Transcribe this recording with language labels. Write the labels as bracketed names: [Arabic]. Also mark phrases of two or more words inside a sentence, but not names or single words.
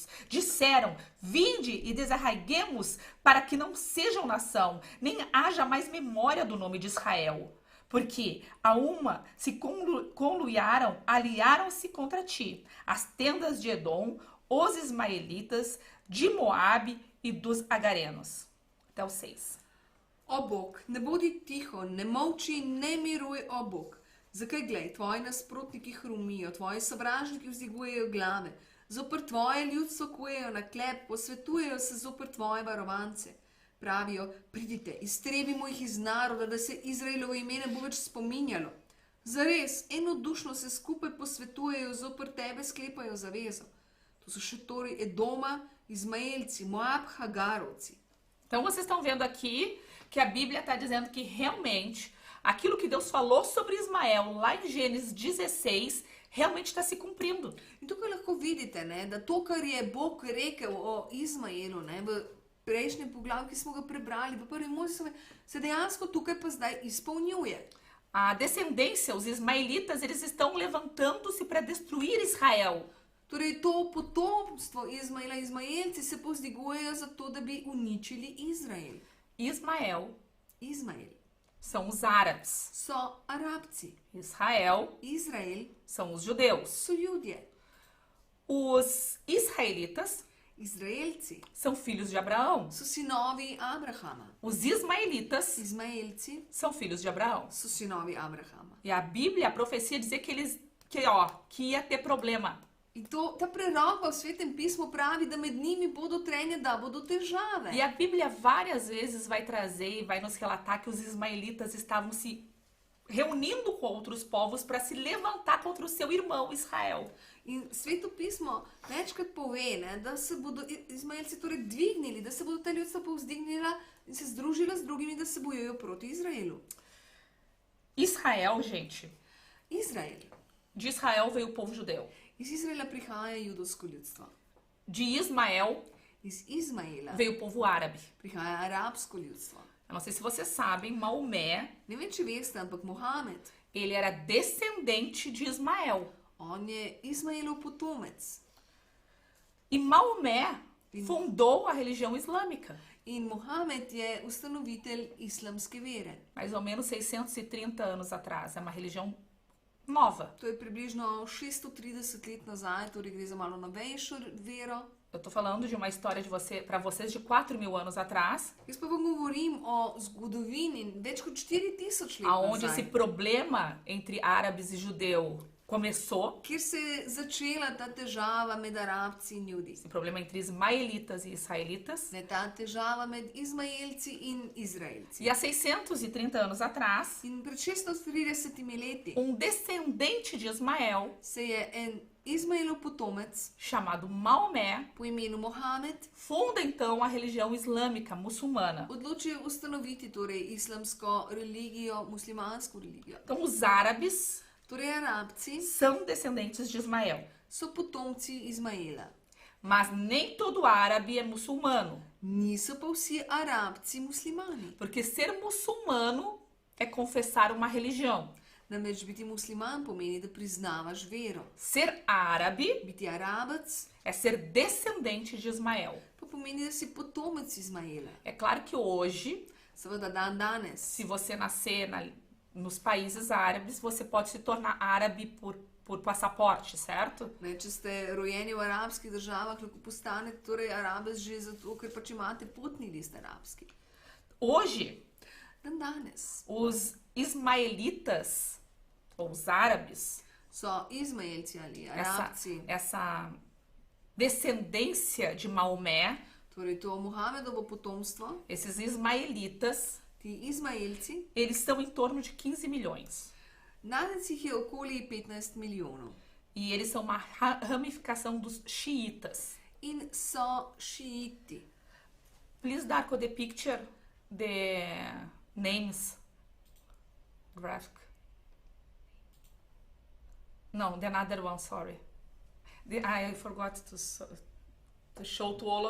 [Portuguese] Disseram, vinde e desarraiguemos para que não sejam nação, nem haja mais memória do nome de Israel. Porque a uma se conluiaram, aliaram-se contra ti, as tendas de Edom, os ismaelitas, de Moabe e dos agarenos. Até o 6. [Slovenian] O Bog, ne bodi tiho, ne molči, ne miruj, o Bog. Zakaj glej, tvoji nasprotniki hrumijo, tvoji sovražniki vzigujejo glave, zoper tvoje ljudstvo kujejo na klep, posvetujejo se zoper tvoje varovance. Pravijo, pridite, iztrebimo jih iz naroda, da se Izraelovo ime ne bo več spominjalo. Zares, enodušno se skupaj posvetujejo, zoper tebe sklepajo zavezo. To so šatori Edoma, Ismaelci, Moab, Hagarovci. [Portuguese] Então vocês estão vendo aqui que a Bíblia está dizendo que realmente aquilo que Deus falou sobre Ismael lá em Gênesis 16 realmente está se cumprindo. [Slovenian] In tukaj lahko vidite, ne, da to, kar je Bog rekel o Izmaelu, ne, v prejšnjem poglavju, ki smo ga prebrali, v prvem Mojsijevem, se dejansko tukaj pa zdaj izpolnjuje. [Portuguese] A descendência, os ismaelitas, eles estão levantando-se para destruir Israel. [Slovenian] Torej, to potomstvo Izmaela, Izmaelci se povzdigujejo zato, da bi uničili Izrael. [Portuguese] Ismael [Slovenian] Izmael [Portuguese] são os árabes. [Slovenian] so Arabci. [Portuguese] Israel [Slovenian] Izrael [Portuguese] são os judeus. [Slovenian] so Ljudje. [Portuguese] Os israelitas [Slovenian] Izraelci [Portuguese] são filhos de Abraão. [Slovenian] so sinovi Abrahama. [Portuguese] Os ismaelitas [Slovenian] Izmaelci [Portuguese] são filhos de Abraão. [Slovenian] so sinovi Abrahama. [Portuguese] E a Bíblia, a profecia dizia que que ia ter problema. [Slovenian] In ta preroka v Svetem pismu pravi, da med njimi bodo trenje, da bodo težave. [Portuguese] E a Bíblia várias vezes vai trazer e vai nos relatar que os ismaelitas estavam se reunindo com outros povos para se levantar contra o seu irmão Israel. [Slovenian] In Sveto pismo večkrat pove, ne, da se bodo Izmaelci torej dvignili, da se bodo ta ljudstva povzdignila in se združila z drugimi, da se bojujejo proti Izraelu. [Portuguese] Israel, gente, [Slovenian] Izrael. [Portuguese] de Israel veio o povo judeu. [Slovenian] Iz Izraela prihaja judovsko ljudstvo. [Portuguese] De Ismael [Slovenian] Iz Izmaela [Portuguese] veio o povo árabe. [Slovenian] prihaja arabsko ljudstvo. [Portuguese] Eu não sei se vocês sabem, Maomé, [Slovenian] Ne vem, če veste, ampak Mohamed, [Portuguese] ele era descendente de Ismael. [Slovenian] on je Izmaelov potomec. [Portuguese] E Maomé fundou a religião islâmica, [Slovenian] In Mohamed je ustanovitelj islamske vere. [Portuguese] mais ou menos 630 anos atrás. É uma religião nova. [Slovenian] To je približno 630 let nazaj, torej gre za malo novejšo vero. [Portuguese] Eu tô falando de uma história para vocês de 4.000 anos atrás, [Slovenian] Jaz pa vam govorim o zgodovini več kot 4000 let [Portuguese] aonde esse [Slovenian] nazaj, [Portuguese] problema entre árabes e judeu começou, [Slovenian] kjer se je začela ta težava med Arabci in Judi. [Portuguese] esse problema entre ismaelitas e israelitas. [Slovenian] Ne, ta težava med Izmaelci in Izraelci. [Portuguese] E há 630 anos atrás, [Slovenian] In pred 630 leti [Portuguese] descendente de Ismael, [Slovenian] se je en Izmaelov potomec [Portuguese] chamado Maomé, [Slovenian] po imenu Mohamed [Portuguese] funda então a religião islâmica muçulmana. [Slovenian] odločil ustanoviti torej islamsko religijo, muslimansko religijo. [Portuguese] Então os árabes [Slovenian] Torej Arabci [Portuguese] são descendentes de Ismael, [Slovenian] so potomci Izmaela. [Portuguese] mas nem todo árabe é muçulmano, [Slovenian] Niso pa vsi Arabci muslimani. [Portuguese] porque ser muçulmano é confessar uma religião. [Slovenian] Namreč biti musliman pomeni, da priznavaš vero. [Portuguese] Ser árabe [Slovenian] Biti Arabec [Portuguese] é ser descendente de Ismael. [Slovenian] pa pomeni, da si potomec Izmaela. [Portuguese] É claro que hoje, [Slovenian] Seveda dan danes, [Portuguese] se você nascer nos países árabes, você pode se tornar árabe por passaporte, certo? [Slovenian] ne, če ste rojeni v arabskih državah, lahko postanete torej Arabec že zato, ker pač imate potni list arabski. [Portuguese] Hoje, [Slovenian] Dan danes [Portuguese] os ismaelitas, ou os árabes, [Slovenian] so Izmaelci ali, Arabci, [Portuguese] essa descendência de Maomé, [Slovenian] torej to Mohamedovo potomstvo, [Portuguese] esses ismaelitas, [Slovenian] ti Izmaelci, [Portuguese] eles são em torno de 15 milhões. [Slovenian] danes jih je okoli 15 milijonov. [Portuguese] E eles são uma ramificação dos xiitas. [Slovenian] in so sciiti. [English] Please, Darko, the picture, the names graphic. No, the another one, sorry. I forgot to show to all.